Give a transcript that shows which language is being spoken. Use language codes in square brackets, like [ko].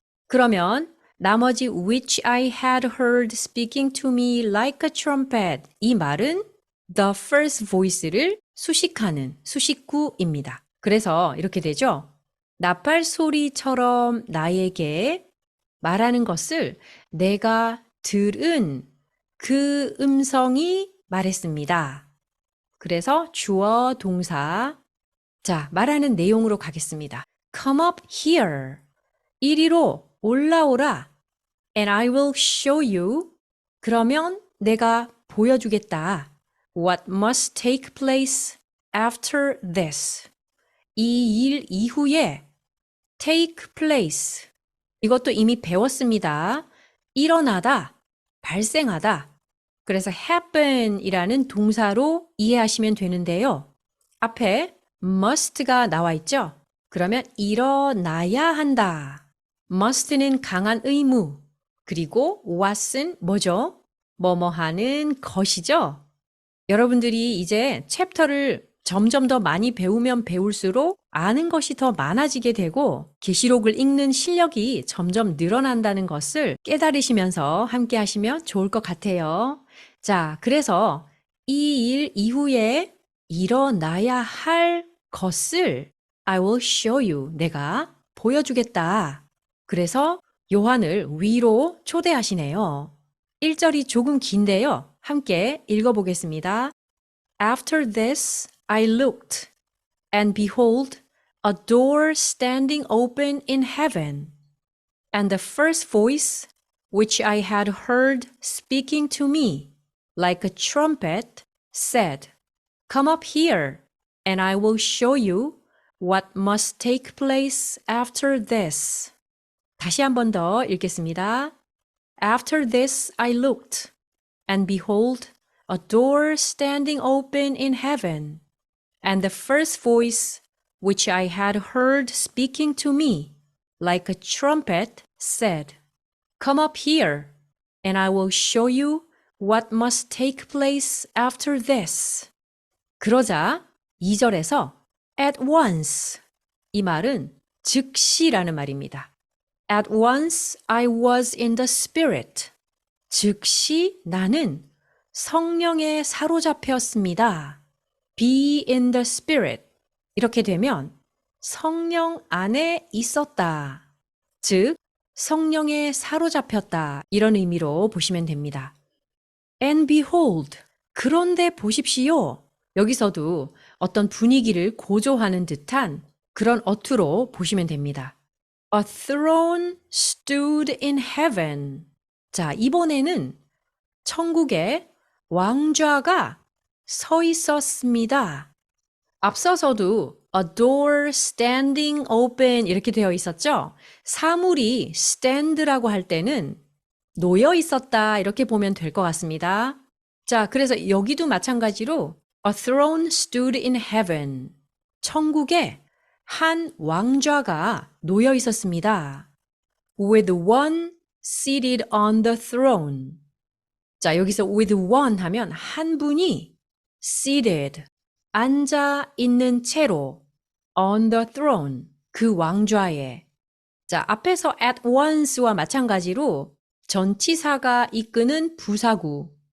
[ko] 그러면 나머지 [en] which I had heard speaking to me like a trumpet, [ko] 이 말은 [en] the first voice를 [ko] 수식하는 수식구입니다. 그래서 이렇게 되죠. 나팔 소리처럼 나에게 말하는 것을 내가 들은 그 음성이 말했습니다. 그래서 주어 동사. 자, 말하는 내용으로 가겠습니다. [en] Come up here. [ko] 이리로 올라오라. [en] And I will show you. [ko] 그러면 내가 보여주겠다. [en] What must take place after this. [ko] 이 일 이후에 take place. 이것도 이미 배웠습니다. 일어나다, 발생하다. 그래서 happen이라는 동사로 이해하시면 되는데요. 앞에 must가 나와 있죠? 그러면 일어나야 한다. must는 강한 의무, 그리고 what은 뭐죠? 뭐뭐 하는 것이죠? 여러분들이 이제 챕터를 점점 더 많이 배우면 배울수록 아는 것이 더 많아지게 되고 계시록을 읽는 실력이 점점 늘어난다는 것을 깨달으시면서 함께 하시면 좋을 것 같아요. 자, 그래서 이 일 이후에 일어나야 할 것을 [en] I will show you, [ko] 내가 보여주겠다. 그래서 요한을 위로 초대하시네요. 1절이 조금 긴데요. 함께 읽어보겠습니다. [en] After this, I looked, and behold, a door standing open in heaven. And the first voice, which I had heard speaking to me, like a trumpet, said, Come up here, and I will show you what must take place after this. [ko] 다시 한 번 더 읽겠습니다. [en] After this I looked, and behold, a door standing open in heaven. And the first voice, which I had heard speaking to me, like a trumpet, said, Come up here, and I will show you what must take place after this. [ko] 그러자 2절에서 at once 이 말은 즉시라는 말입니다. [en] At once I was in the Spirit. [ko] 즉시 나는 성령에 사로잡혔습니다. [en] Be in the Spirit. [ko] 이렇게 되면 성령 안에 있었다. 즉, 성령에 사로잡혔다. 이런 의미로 보시면 됩니다. [en] And behold. [ko] 그런데 보십시오. 여기서도 어떤 분위기를 고조하는 듯한 그런 어투로 보시면 됩니다. [en] A throne stood in heaven. [ko] 자, 이번에는 천국에 왕좌가 서 있었습니다. 앞서서도 [en] a door standing open [ko] 이렇게 되어 있었죠? 사물이 stand라고 할 때는 놓여 있었다 이렇게 보면 될 것 같습니다. 자, 그래서 여기도 마찬가지로 [en] A throne stood in heaven. [ko] 천국에 한 왕좌가 놓여 있었습니다. [en] With one seated on the throne. [ko] 자, 여기서 [en] with one [ko] 하면 한 분이 seated, 앉아 있는 채로 [en] on the throne, [ko] 그 왕좌에. 자, 앞에서 at once와 마찬가지로 전치사가 이끄는 부사구.